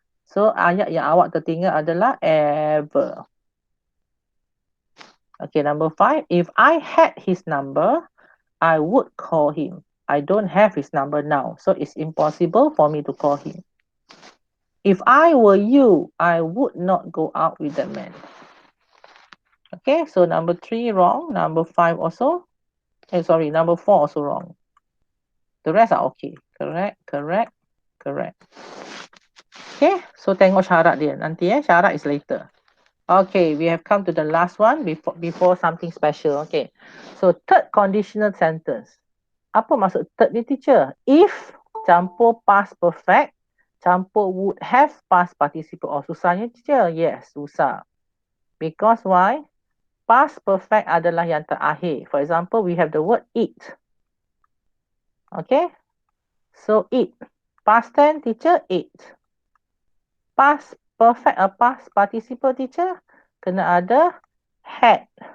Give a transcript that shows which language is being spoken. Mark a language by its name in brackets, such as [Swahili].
[Malay] So ayat yang awak tertinggal adalah ever. [English] Okay, number 5. If I had his number, I would call him. I don't have his number now. So it's impossible for me to call him. If I were you, I would not go out with that man. Okay, so number 3 wrong. Number 5 also. Number 4 also wrong. The rest are okay. Correct, correct, correct. Okay, so [Malay] tengok syarat dia. Nanti syarat [English] is later. Okay, we have come to the last one before something special. Okay, so third conditional sentence. [Malay] Apa maksud third ni [English] teacher? If campur past perfect, campur would have past participle. Oh, susahnya teacher? Yes, susah. Because why? [Malay] Past perfect adalah yang terakhir. [English] For example, we have the word eat. Okay, so eat. Past tense teacher, eat. Past perfect or past participle teacher, [Malay] kena ada [English] had.